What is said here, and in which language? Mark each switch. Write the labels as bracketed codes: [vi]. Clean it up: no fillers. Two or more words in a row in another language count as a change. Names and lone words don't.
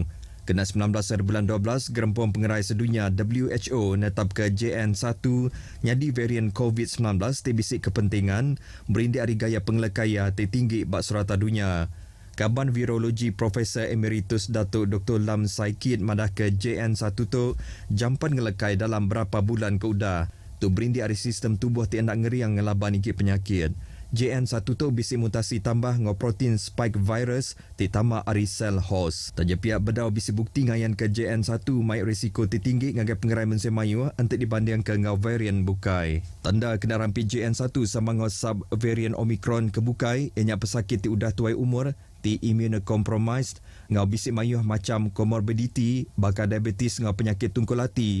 [iba] Kena 19 hari bulan 12, Gerempong Pengerai Sedunia WHO netap ke JN1 nyadi varian COVID-19 tibisik kepentingan berindi hari gaya pengelakaya tertinggi bak serata dunia. Kaban Virologi Profesor Emeritus Datuk Dr. Lam Saikid madah ke JN1 tu jampan ngelekai dalam berapa bulan ke udah. Tu berindi hari sistem tubuh tiada ngeri yang ngelaban ikut penyakit. JN1 tu bisi mutasi tambah ngau protein spike virus ditambah ari sel host. Taja pihak bedau bisi bukti ngayan ke JN1 mai risiko tertinggi ngagai pengerai mensia mayu untuk dibanding ke ngau varian bukai. Tanda kena rampi JN1 sama ngau sub varian Omicron ke bukai ianya pesakit ti udah tuai umur ti immunocompromised ngau bisi mayu macam comorbidity baka diabetes ngau penyakit tungkul hati.